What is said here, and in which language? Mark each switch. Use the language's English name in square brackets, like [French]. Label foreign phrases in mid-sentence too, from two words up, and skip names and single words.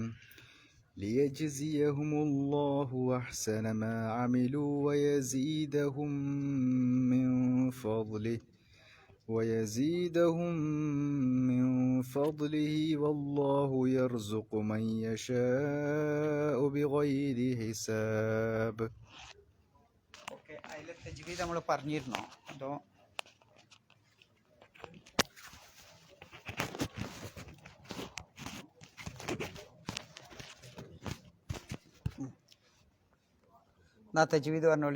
[Arabic] ليجزيهم الله أحسن ما عملوا ويزيدهم من فضله والله يرزق من يشاء بغير حساب. [Malayalam] ഓക്കെ, അതിലെ തജ്വീദ് നമ്മൾ പറഞ്ഞിരുന്നോ അതോ? എന്നാ തജ്വീദ് പറഞ്ഞോളി.